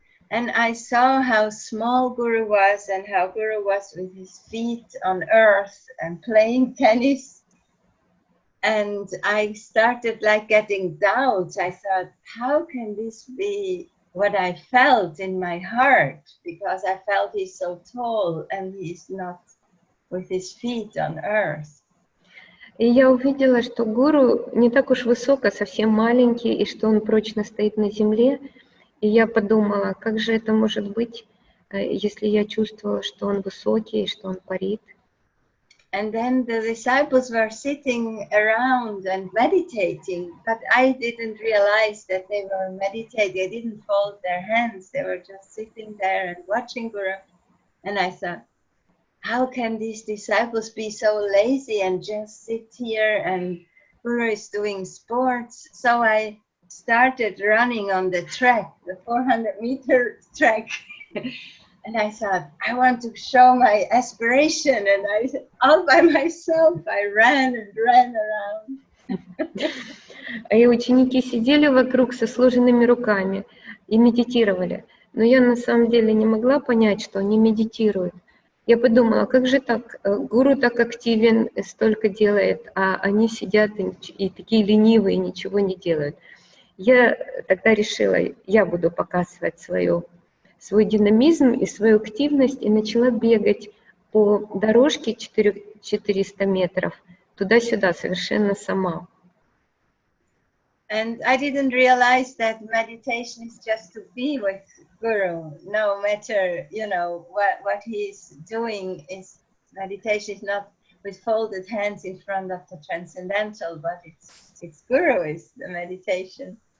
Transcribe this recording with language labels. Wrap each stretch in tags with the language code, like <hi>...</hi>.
<en>And I saw how small Guru was and how Guru was with his feet on earth and playing tennis. And I started like getting doubts. I thought, how can this be what I felt in my heart? Because I felt he's so tall and he's not with his feet on earth.</en> <ru>И я увидела, что гуру не так уж высок, а совсем маленький, и что он прочно стоит на земле. И я подумала, как же это может быть, если я чувствовала, что он высокий, что он парит.</ru> <en>And then the disciples were sitting around and meditating, but I didn't realize that they were meditating. They didn't fold their hands. They were just sitting there and watching Guru. And I thought, how can these disciples be so lazy and just sit here, and Guru is doing sports? So I started running on the track, the 400-meter track. And I thought, I want to show my aspiration. And I, all by myself, I ran and ran around.</en> <ru>И ученики сидели вокруг со сложенными руками и медитировали. Но я на самом деле не могла понять, что они медитируют. Я подумала, как же так? Гуру так активен, столько делает, а они сидят и такие ленивые, ничего не делают. Я тогда решила, я буду показывать свой динамизм и свою активность, и начала бегать по дорожке 400 метров туда-сюда совершенно сама.</ru> <en>And I didn't realize that meditation is just to be with Guru. No matter, you know, what he's doing is meditation is not with folded hands in front of the transcendental, but it's Guru is the meditation.</en>